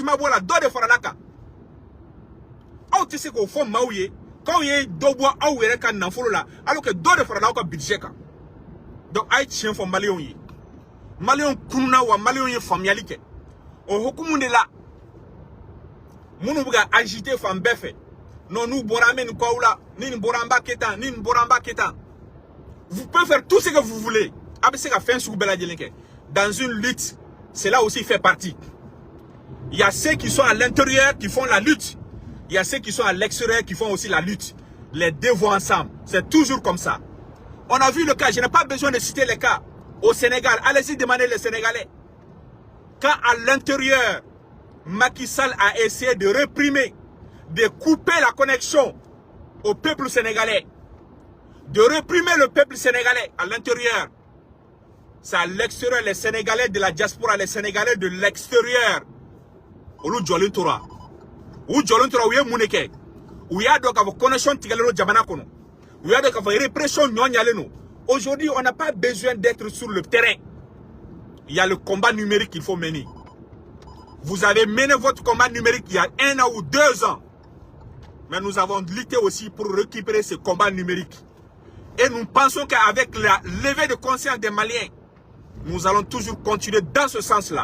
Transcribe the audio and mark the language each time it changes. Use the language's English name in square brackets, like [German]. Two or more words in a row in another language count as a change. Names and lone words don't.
[Bambara] ma bɔ a la dɔ de farala kan aw tɛ se k'o fɔ maaw ye k'aw ye dɔ bɔ aw yɛrɛ ka nafolo la [French] alors que [Bambara] dɔ de farala aw ka budget kan donc a ye tiɲɛ fɔ maliyɛnw ye maliyɛnw kununa wa maliyɛnw ye faamuyali kɛ o hukumu de la minnu bɛ ka agiter fan bɛɛ fɛ non n'u bɔra an bɛ nin k'aw la ni nin bɔra an b'a kɛ tan ni nin bɔra an b'a kɛ tan [French] vous pouvez faire tout ce que vous voulez [Bambara] a bɛ se ka fɛn sugu bɛɛ lajɛlen kɛ [French] dans une lutte cela aussi fait partie il y a ceux qui sont à l'intérieur qui font la lutte il y a ceux qui sont à l'extérieur qui font aussi la lutte les deux vont ensemble c'est toujours comme ça on a vu le cas je n'ai pas besoin de citer les cas au Sénégal allez-y demander les Sénégalais quand à l'intérieur Macky Sall a essayé de réprimer de couper la connexion au peuple sénégalais de réprimer le peuple sénégalais à l'intérieur c'est à l'extérieur les Sénégalais de la diaspora les Sénégalais de l'extérieur [Bambara] olu jɔlen tora u jɔlen tora u ye mun de kɛ u y'a dɔn k'a fɔ connexion tigɛlen don jamana kɔnɔ u y'a dɔn k'a fɔ répression ɲɔɲalen don [French] aujourd'hui on n'a pas besoin d'être sur le terrain il y a le combat numérique qu'il faut mener vous avez mené votre combat numérique il y a 1 an ou 2 ans mais nous avons lutté aussi pour récupérer ce combat numérique et nous pensons qu'avec la levée de conscience des Maliens nous allons toujours continuer dans ce sens-là.